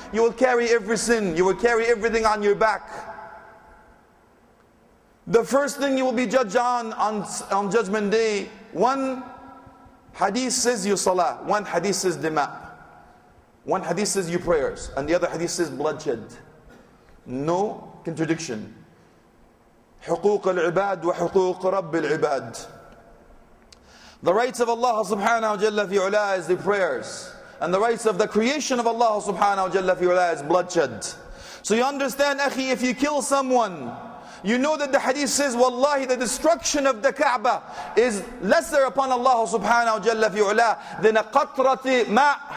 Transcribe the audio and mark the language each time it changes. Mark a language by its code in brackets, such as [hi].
[en] You will carry every sin. You will carry everything on your back. The first thing you will be judged on Judgment Day, one hadith says your salah, one hadith says dima. One hadith says your prayers, and the other hadith says bloodshed. No contradiction. [ar] حقوق العباد وحقوق رب العباد. [en] The rights of Allah subhanahu wa jalla fi'ula is the prayers. And the rights of the creation of Allah subhanahu wa jalla fi'ula is bloodshed. So you understand, akhi, if you kill someone, you know that the hadith says, wallahi, the destruction of the Kaaba is lesser upon Allah subhanahu wa jalla fi'ula than a [ar] qatrati ma'.